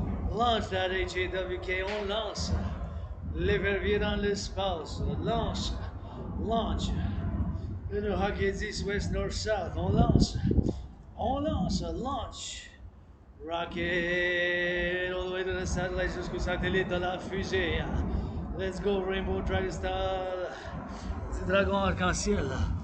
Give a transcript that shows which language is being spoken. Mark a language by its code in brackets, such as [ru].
[en] Lance that HAWK, [fr] on lance. L'épervier dans l'espace, lance, [en] launch. [fr] Le Hawk est [en] east, west, north, south, [fr] on lance. On lance, [en] launch. Rocket all the way to the satellite [fr] jusqu'au satellite de la fusée. [en] Let's go, Rainbow Dragon Star. [fr] C'est dragon arc-en-ciel là.